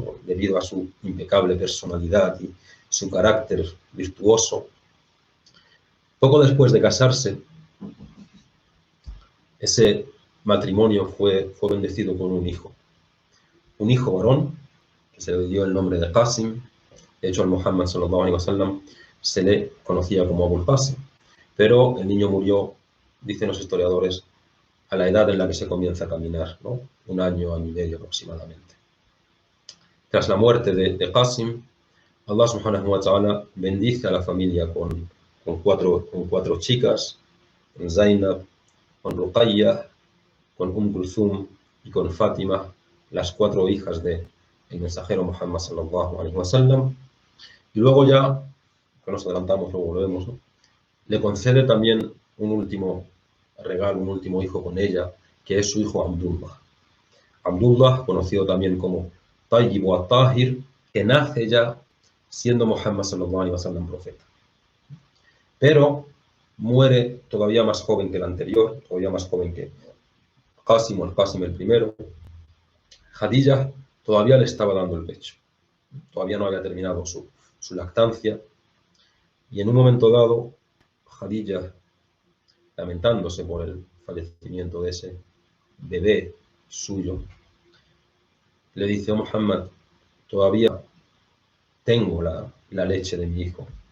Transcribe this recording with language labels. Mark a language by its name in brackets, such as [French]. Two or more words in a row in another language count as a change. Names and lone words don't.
[Spanish] Debido a su impecable personalidad y su carácter virtuoso. Poco después de casarse, ese matrimonio fue bendecido con un hijo varón, que se le dio el nombre de Qasim. De hecho, al Muhammad [Arabic] صلى الله عليه وسلم [Spanish] se le conocía como Abul Qasim, pero el niño murió, dicen los historiadores, a la edad en la que se comienza a caminar, ¿no? Un año y medio aproximadamente. Tras la muerte de Qasim, Allah [Arabic] سبحانه وتعالى [Spanish] bendice a la familia con cuatro chicas, con Zainab, con Ruqayya, con Kulthum y con Fátima, las 4 hijas del mensajero Muhammad [Arabic] صلى الله عليه وسلم. [Spanish] Y luego ya, que nos adelantamos, luego lo vemos, ¿no? Le concede también un último regalo, un último hijo con ella, que es su hijo Abdullah. Abdullah, conocido también como Tayyib o At-Tahir, que nace ya siendo Muhammad [Arabic] صلى الله عليه وسلم [Spanish] profeta. Pero muere todavía más joven que el anterior, todavía más joven que Qasim o el Qasim el primero. Jadilla todavía le estaba dando el pecho, todavía no había terminado su lactancia, y en un momento dado, Khadija, lamentándose por el fallecimiento de ese bebé suyo, le dice: oh Muhammad, todavía tengo la leche de mi hijo.